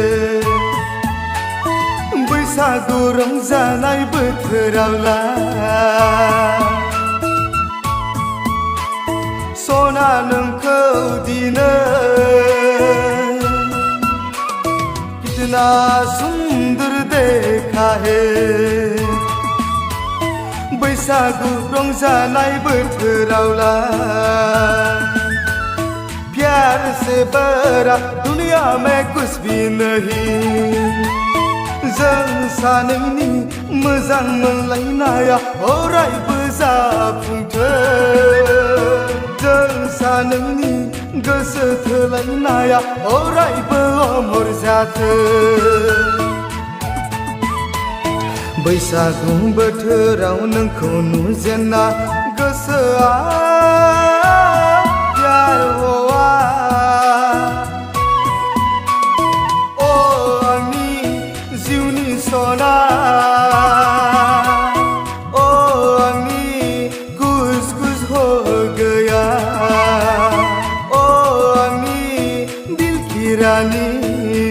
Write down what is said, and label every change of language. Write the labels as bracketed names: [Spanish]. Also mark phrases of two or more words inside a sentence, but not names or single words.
[Bodo] बैसागु रंजानाय बोथोरावला सोना नोंखौ दिनै [Hindi] कितना सुंदर देखा है [Bodo] बैसागु रंजानाय बोथोरावला [Hindi] प्यार से बड़ा दुनिया में कुछ भी नहीं [Bodo] जों सानैनि मोजां मोनलायनाया अरायबो जाफुंथों जों सानैनि गोसो थोलायनाया अरायबो अमर जाथों बैसागु बोथोराव नोंखौ नुजेनना गोसोआ [Hindi] प्यार हवा [Bodo] ओ आंनि जिउनि सना ओ आंनि [Hindi] कुछ कुछ हो गया [Bodo] ओ आंनि [Hindi] दिल की रानी